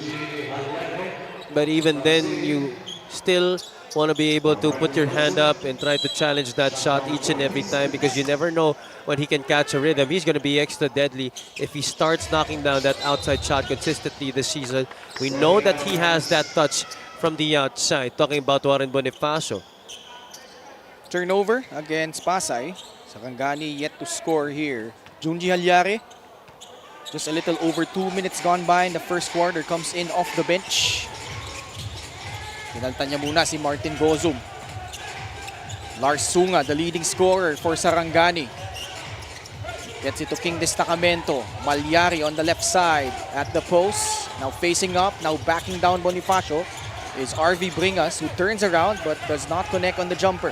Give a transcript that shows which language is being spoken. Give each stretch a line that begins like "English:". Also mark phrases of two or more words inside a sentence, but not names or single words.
English: But even then, you still want to be able to put your hand up and try to challenge that shot each and every time, because you never know when he can catch a rhythm. He's going to be extra deadly if he starts knocking down that outside shot consistently this season. We know that he has that touch from the outside. Talking about Warren Bonifacio. Turnover against Pasay. Sarangani yet to score here. Junji Halyari, just a little over 2 minutes gone by in the first quarter, comes in off the bench.
Filipino: Pinaltan niya muna si Martin Gozum.
English: Lars Sunga, the leading scorer for Sarangani. Gets it to King Destacamento. Malyari on the left side at the post. Now facing up, now backing down Bonifacio is RV Bringas, who turns around but does not connect on the jumper.